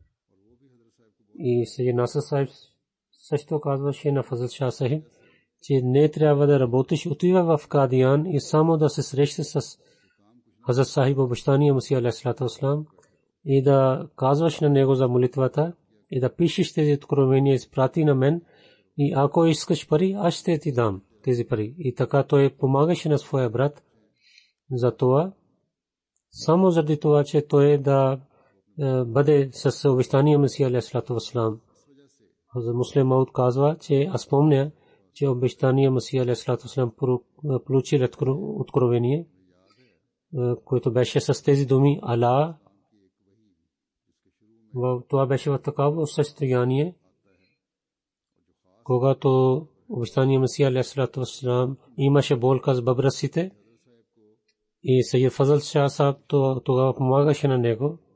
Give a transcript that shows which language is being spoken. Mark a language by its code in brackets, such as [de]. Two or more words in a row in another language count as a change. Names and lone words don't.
[bg] И Сайед Насър Сахиб също казваше на Фазл Шах Сахиб, че не трябва да работиш, отива в Кадиян и само да се срещаш с Хазрат Сахиб обещания Масия [ar] عليه الصلاة والسلام [bg] и да казваш на него за молитвата и да пишеш тези откровения, изпрати на мен и ако искаш пари, аз ще ти дам тези пари. И така той помагаше на своя брат за това, само заради това, че той да бъде с обещания Масия [ar] عليه الصلاة والسلام. [bg] Хазрат Муслим Мауд казва, че аз помня, че обещания Масия [ar] عليه الصلاة والسلام [bg] получи откровение, което беше с тези думи Ала. Това беше в такава състояние, когато обещания Масия [ar] عليه الصلاة والسلام [bg] имаше болка с бъбреците и Сайед Фазл Шах Сахиб тогава помагаше на него.